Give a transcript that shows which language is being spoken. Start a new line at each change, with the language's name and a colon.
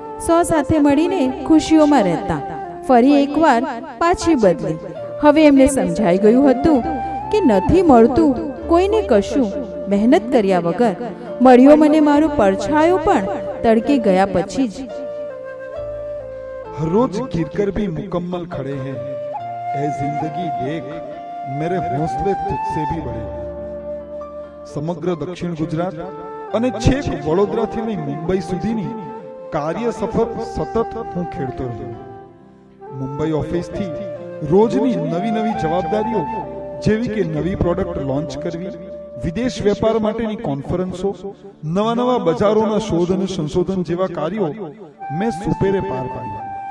Gujarati: સાથે મળીને ખુશીઓમાં રહેતા ફરી એકવાર પાછી બદલી. હવે એમને સમજાઈ ગયું હતું કે નથી મળતું કોઈને કશું, મહેનત કર્યા વગર મળ્યો મને મારો પડછાયો પણ તડકે ગયા પછી જ.
Hindi: हर रोज गिरकर भी मुकम्मल खड़े हैं, ऐ जिंदगी देख मेरे हौसले तुझसे भी बड़े.
Gujarati: સમગ્ર દક્ષિણ ગુજરાત અને છેક વડોદરાથી લઈ મુંબઈ સુધીની કાર્ય સફર સતત હું ખેડતો રહ્યો. મુંબઈ ઓફિસથી રોજની નવી નવી જવાબદારીઓ જેવી કે નવી પ્રોડક્ટ લોન્ચ કરવી, વિદેશ વેપાર માટેની કોન્ફરન્સો, નવા નવા બજારોના શોધ અને સંશોધન જેવા કાર્યો મેં સુપેરે પાર પાડ્યા.